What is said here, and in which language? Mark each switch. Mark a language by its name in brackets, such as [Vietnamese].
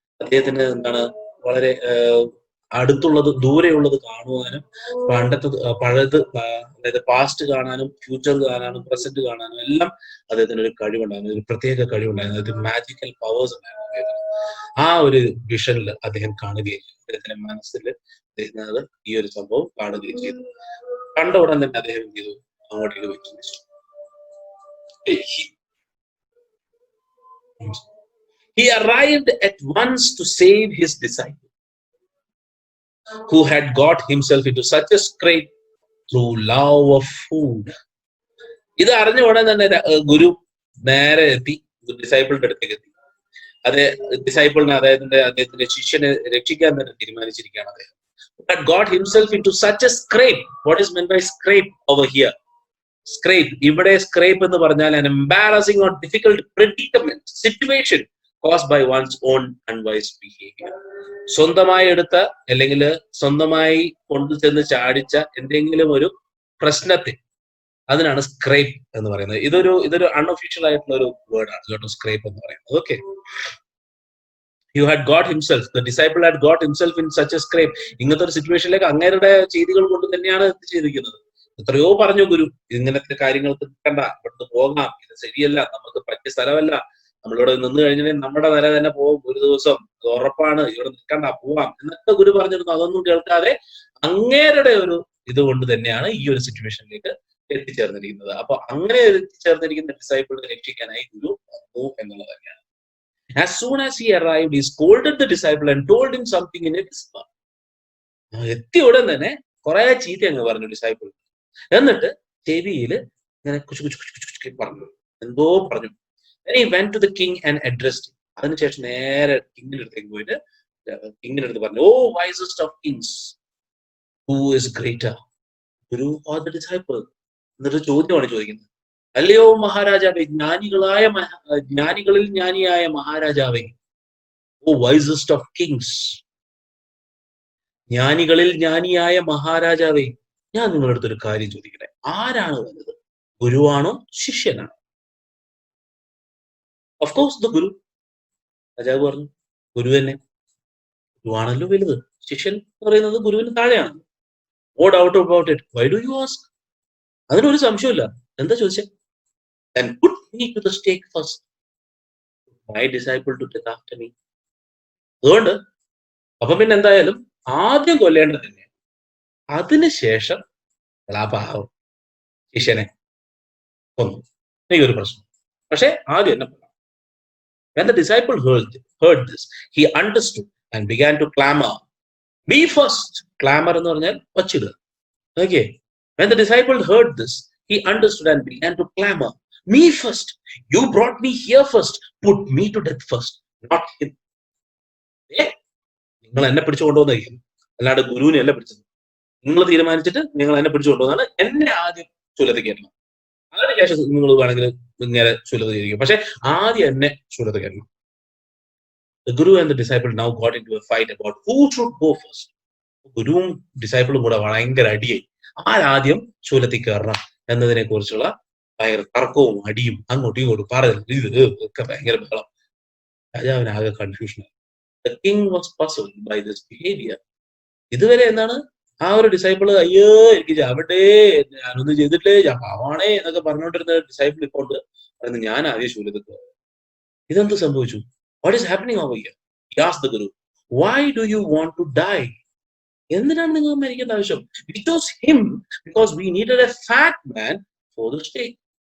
[Malayalam] അദ്ദേഹത്തിന് എന്താണ് വളരെ അടുത്തുള്ളത് ദൂരെയുള്ളത് കാണുവാനും പഴയത് അതായത് പാസ്റ്റ് കാണാനും ഫ്യൂച്ചർ കാണാനും പ്രസന്റ് കാണാനും എല്ലാം അദ്ദേഹത്തിന് ഒരു കഴിവുണ്ടായിരുന്നു, ഒരു പ്രത്യേക കഴിവുണ്ടായിരുന്നു, ഒരു മാജിക്കൽ പവേഴ്സ് ഉണ്ടായിരുന്നു. ആ ഒരു വിഷനിൽ അദ്ദേഹം കാണുകയും അദ്ദേഹത്തിന്റെ മനസ്സിൽ അദ്ദേഹം ഈ ഒരു സംഭവം കാണുകയും ചെയ്തു. കണ്ട ഉടൻ തന്നെ അദ്ദേഹം ചെയ്തു അങ്ങോട്ടേക്ക് വെച്ചു. [English] He arrived at once to save his disciple, who had got himself into such a scrape through love of food. [Malayalam] ഇത് അറിഞ്ഞ ഉടൻ തന്നെ ഗുരു നേരെ എത്തി ഡിസൈപ്പിളിന്റെ അടുത്തേക്ക് എത്തി. അതെ, ഡിസൈപ്പിളിനെ അദ്ദേഹത്തിന്റെ ശിഷ്യനെ രക്ഷിക്കാൻ തന്നെ തീരുമാനിച്ചിരിക്കുകയാണ് അദ്ദേഹം. [English] Had got himself into such a scrape. What is meant by scrape over here? Scrape, [Malayalam] ഇവിടെ [English] scrape [Malayalam] എന്ന് പറഞ്ഞാൽ [English] an embarrassing or difficult predicament, situation caused by one's own unwise behavior. [Malayalam] സ്വന്തമായി എടുത്ത അല്ലെങ്കിൽ സ്വന്തമായി കൊണ്ടുചെന്ന് ചാടിച്ച എന്തെങ്കിലും ഒരു പ്രശ്നത്തെ അതിനാണ് സ്ക്രേപ്പ് എന്ന് പറയുന്നത്. ഇതൊരു അൺഒഫീഷ്യൽ ആയിട്ടുള്ള ഒരു വേർഡാണ് കേട്ടോ, സ്ക്രേപ്പ് എന്ന് പറയുന്നത്. [English] Okay, he had got himself, the disciple had got himself in such a scrape. [Malayalam] ഇങ്ങനത്തെ ഒരു സിറ്റുവേഷനിലേക്ക് അങ്ങേരുടെ ചെയ്തികൾ കൊണ്ട് തന്നെയാണ് ചെയ്തിരിക്കുന്നത്. എത്രയോ പറഞ്ഞു ഗുരു, ഇങ്ങനത്തെ കാര്യങ്ങൾ നിൽക്കണ്ട, ഇവിടുന്ന് പോകാം, ഇത് ശരിയല്ല, നമുക്ക് പറ്റിയ സ്ഥലമല്ല, നമ്മളിവിടെ നിന്ന് കഴിഞ്ഞാൽ നമ്മുടെ നില തന്നെ പോകും ഒരു ദിവസം, അത് ഉറപ്പാണ്, ഇവിടെ നിൽക്കണ്ട, പോവാം എന്നൊക്കെ ഗുരു പറഞ്ഞിരുന്നു. അതൊന്നും കേൾക്കാതെ അങ്ങേരുടെ ഒരു ഇതുകൊണ്ട് തന്നെയാണ് ഈ ഒരു സിറ്റുവേഷനിലേക്ക് എത്തിച്ചേർന്നിരിക്കുന്നത്. അപ്പൊ അങ്ങനെ എത്തിച്ചേർന്നിരിക്കുന്ന ഡിസൈപ്പിളിനെ രക്ഷിക്കാനായി ഗുരു വന്നു എന്നുള്ളത് തന്നെയാണ്. [English] As soon as he arrived, he scolded the disciple and told him something in a whisper. [Malayalam] എത്തിയ ഉടൻ തന്നെ കുറെ ചീത്ത അങ്ങ് പറഞ്ഞു ഡിസൈപ്പിൾ. എന്നിട്ട് ചെവിയിൽ ഇങ്ങനെ കുച്ചു കുച്ചു കുച്ചു കുച്ചു പറഞ്ഞു, എന്തോ പറഞ്ഞു. [English] Then he went to the king and addressed him. [Malayalam] അതിനുശേഷം നേരെ കിങ്ങിന്റെ അടുത്തേക്ക് പോയിട്ട് കിങ്ങിന്റെ അടുത്ത് പറഞ്ഞു, [English] O wisest of kings, who is greater, Guru or the disciple? [Malayalam] എന്നൊരു ചോദ്യമാണ് ചോദിക്കുന്നത്. അല്ലയോ മഹാരാജാവേ, ജ്ഞാനികളിൽ ജ്ഞാനിയായ മഹാരാജാവേ, [English] O wisest of kings, [Malayalam] ജ്ഞാനികളിൽ ജ്ഞാനിയായ മഹാരാജാവേ, ഞാൻ നിങ്ങളുടെ അടുത്തൊരു കാര്യം ചോദിക്കട്ടെ, ആരാണ് വന്നത്, ഗുരുവാണോ ശിഷ്യനാണോ? [English] Of course the guru. [Malayalam] രാജാവ് പറഞ്ഞു, ഗുരു തന്നെ, ഗുരുവാണല്ലോ വലുത്, ശിഷ്യൻ എന്ന് പറയുന്നത് ഗുരുവിന് താഴെയാണ്. [English] No doubt about it. Why do you ask? [Malayalam] അതിനൊരു സംശയമില്ല. എന്താ ചോദിച്ചേ? [English] Then put me to the stake first, my disciple to take after me. [Malayalam] അതുകൊണ്ട് അപ്പൊ പിന്നെ എന്തായാലും ആദ്യം കൊല്ലേണ്ടത് തന്നെയാണ്. അതിനുശേഷം പാവം ശിഷ്യനെ കൊന്നു, എനിക്കൊരു പ്രശ്നം, പക്ഷെ ആദ്യം എന്നെ കൊല്ലാം. [English] When the disciple heard this, he understood and began to clamor, me first. [Malayalam] Clamor എന്ന് പറഞ്ഞാൽ വച്ചിടുക. [English] Okay. When the disciple heard this, he understood and began to clamor, me first. You brought me here first. Put me to death first, not him. [Malayalam] നിങ്ങൾ എന്നെ പിടിച്ചു കൊണ്ടുവന്നായിരിക്കും, അല്ലാണ്ട് ഗുരുവിനെ അല്ല പിടിച്ചത്. നിങ്ങൾ തീരുമാനിച്ചിട്ട് നിങ്ങൾ എന്നെ പിടിച്ചു കൊണ്ടുവന്നാണ്, എന്നെ ആദ്യം ചുലത്ത് കയറ്റണം. അതിനുശേഷം നിങ്ങൾ വേണമെങ്കിൽ ഇങ്ങനെ ചുലത്ത് കയറിക്കും, പക്ഷെ ആദ്യം എന്നെ ചുലത്ത് കയറണം. [English] The Guru and the disciple now got into a fight about who should go first. [Malayalam] ഗുരുവും ഡിസൈപ്പിളും കൂടെ ഭയങ്കര അടിയായി, ആരാദ്യം ചുലത്തിൽ കയറണം എന്നതിനെ കുറിച്ചുള്ള ഭയങ്കര തർക്കവും അടിയും അങ്ങോട്ടും ഇങ്ങോട്ടും പറയുന്നത് ഒക്കെ ഭയങ്കര ബഹളം. രാജാവിനാകെ കൺഫ്യൂഷനായി. [English] The king was puzzled by this behavior. [Malayalam] ഇതുവരെ എന്താണ് ആ ഒരു ഡിസൈപ്പിള്, അയ്യോ എനിക്ക് ചാവട്ടെ, ഞാനൊന്നും ചെയ്തിട്ടില്ലേ, ഞാൻ പാവാണേ എന്നൊക്കെ പറഞ്ഞുകൊണ്ടിരുന്ന ഡിസൈപ്പിൾ ഇപ്പോൾ പറയുന്നത്, ഞാൻ ആദ്യം ശൂലത്തിൽ കയറും. ഇതെന്ത് സംഭവിച്ചു? [English] What is happening over here? He asked the Guru, why do you want to die? [Malayalam] എന്തിനാണ് നിങ്ങൾ മരിക്കേണ്ട ആവശ്യം? [English] We chose him because we needed a fat man for the stake.